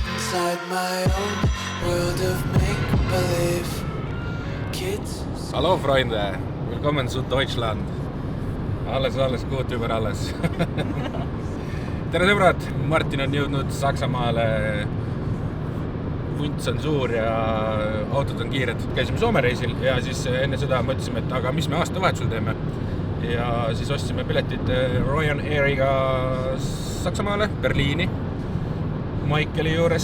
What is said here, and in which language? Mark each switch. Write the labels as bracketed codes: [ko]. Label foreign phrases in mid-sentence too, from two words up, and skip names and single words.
[en] inside my own world of make-believe. Kids. [de] Hallo Freunde, willkommen zu Deutschland. Alles gut über alles. [et] Tere sõbrad, Martin on jõudnud Saksamaale. Vunts on suur ja autod on kiired. Käisime Soome reisil ja siis enne seda mõtlesime, et aga mis me aastavahetusel teeme. Ja siis ostsime piletid Ryanairiga Saksamaale, Berliini, Michaeli juures.